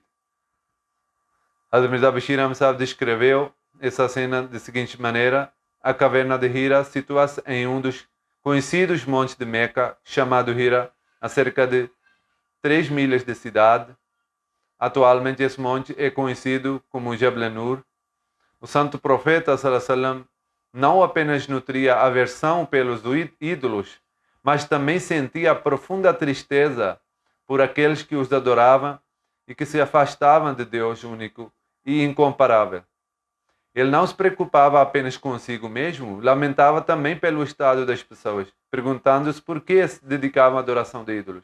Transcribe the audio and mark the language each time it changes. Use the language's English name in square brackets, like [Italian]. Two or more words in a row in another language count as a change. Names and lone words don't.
[Portuguese] Hazrat Mirza Bashir Ahmad Sahib descreveu essa cena da seguinte maneira: a caverna de Hira situa-se em um dos conhecidos montes de Meca, chamado Hira, a cerca de 3 milhas de cidade. Atualmente esse monte é conhecido como Jabal Nur. O santo profeta [Arabic] صلى الله عليه وسلم [Portuguese] não apenas nutria aversão pelos ídolos, mas também sentia profunda tristeza por aqueles que os adoravam e que se afastavam de Deus único e incomparável. Ele não se preocupava apenas consigo mesmo, lamentava também pelo estado das pessoas, perguntando-se por que se dedicavam à adoração de ídolos.